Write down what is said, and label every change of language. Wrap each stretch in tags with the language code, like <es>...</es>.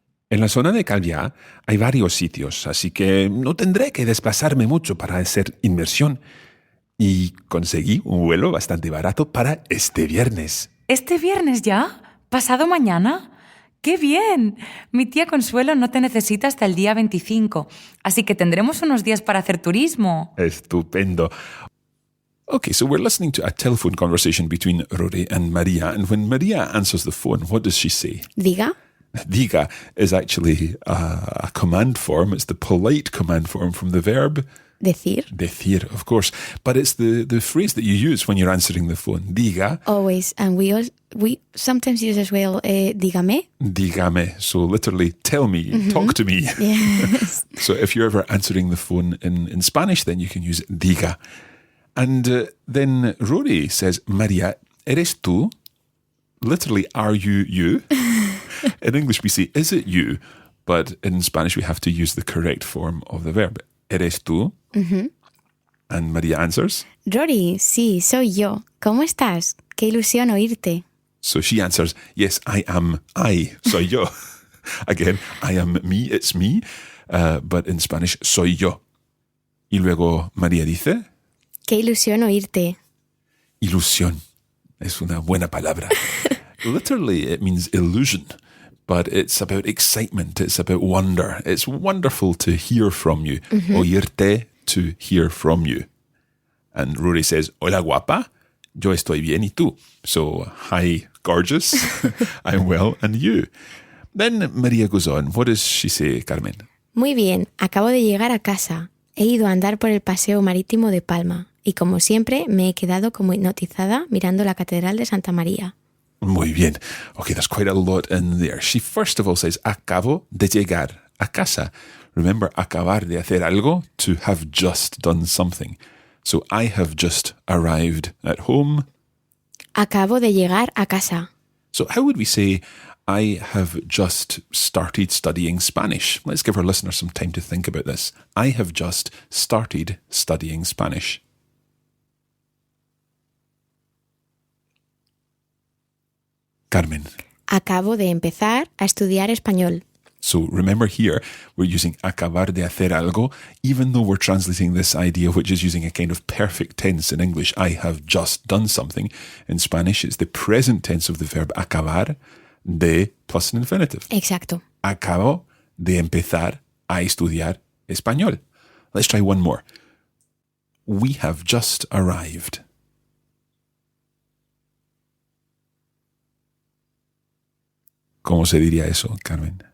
<es>En la zona de Calviá hay varios sitios, así que no tendré que desplazarme mucho para hacer inmersión. Y conseguí un vuelo bastante barato para este viernes. ¿Este viernes ya? ¿Pasado mañana? ¡Qué bien! Mi tía Consuelo no te necesita hasta el día 25, así que tendremos unos días para hacer turismo. Estupendo.</es> <en>Okay, so we're listening to a telephone conversation between Rory and Maria, and when Maria answers the phone, what does she say?</en> <es>Diga.</es> <en>Diga is actually a command form. It's the polite command form from the verb</en> <es>Decir.</es> <en>Decir, of course. But it's the phrase that you use when you're answering the phone.</en> <es>Diga.</es> <en>Always. And we sometimes use as well, dígame.</en> <es>Dígame.</es> <en>So literally, tell me, talk to me. Yes. So if you're ever answering the phone in Spanish, then you can use diga. And then Rory says,</en> <es>Maria, ¿eres tú?</es> <en>Literally, are you you? In English, we say, is it you? but in Spanish we have to use the correct form of the verb.</en> <es>¿Eres tú?</es> <en>And Maria answers.</en> <es>Rory, sí, soy yo. ¿Cómo estás? Qué ilusión oírte.</es> <en>So she answers, yes, I am I,</en> <es>soy yo.</es> <en>Again, I am me, it's me, but in Spanish,</en> <es>soy yo. Y luego María dice, qué ilusión oírte. Ilusión es una buena palabra.</es> <en>Literally, it means illusion, but it's about excitement, it's about wonder. It's wonderful to hear from you. Oírte, to hear from you. And Rory says,</en> <es>hola guapa, yo estoy bien, ¿y tú?</es> <en>So, hi gorgeous, I'm well, and you? Then Maria goes on. What does she say, Carmen?</en> <es>Muy bien, acabo de llegar a casa. He ido a andar por el paseo marítimo de Palma y como siempre me he quedado como hipnotizada mirando la Catedral de Santa María. Muy bien.</es> <en>Okay, there's quite a lot in there. She first of all says,</en> <es>acabo de llegar a casa.</es> <en>Remember,</en> <es>acabar de hacer algo,</es> <en>to have just done something. So I have just arrived at home.</en> <es>Acabo de llegar a casa.</es> <en>So how would we say, I have just started studying Spanish? Let's give our listeners some time to think about this. I have just started studying Spanish. Carmen.</en> <es>Acabo de empezar a estudiar español.</es> <en>So remember here, we're using</en> <es>acabar de hacer algo,</es> <en>even though we're translating this idea, which is using a kind of perfect tense in English. I have just done something. In Spanish, it's the present tense of the verb acabar, de plus an infinitive.</en> <es>Exacto. Acabo de empezar a estudiar español.</es> <en>Let's try one more. We have just arrived.</en> <es>¿Cómo se diría eso, Carmen?</es>